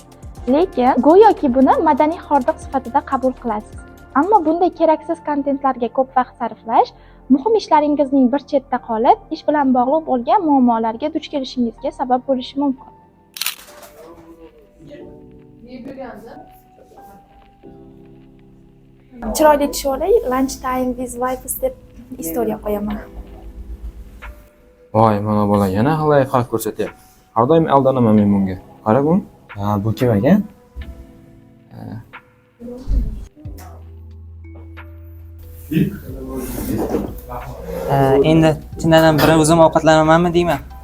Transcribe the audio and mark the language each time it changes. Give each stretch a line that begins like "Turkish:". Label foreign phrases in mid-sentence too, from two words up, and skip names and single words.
Uzbek: Lekin go'yoki buni madaniy hordiq sifatida qabul qilasiz. Ammo bunday keraksiz kontentlarga ko'p vaqt sarflash muhim ishlaringizning bir chetda qolib, ish bilan bog'liq bo'lgan muammolarga duch kelishingizga sabab bo'lishi mumkin. Chiroyli tusholay,
English: lunch time with vibes deb
Uzbek: istoriya qo'yaman. Voy, mana bola yana layqa ko'rsatyapti. Har doim aldanaman men bunga. Qara bu. Ha, bu kim ekan? Endi chindan ham bir o'zim ovqatlanamanmi deyman.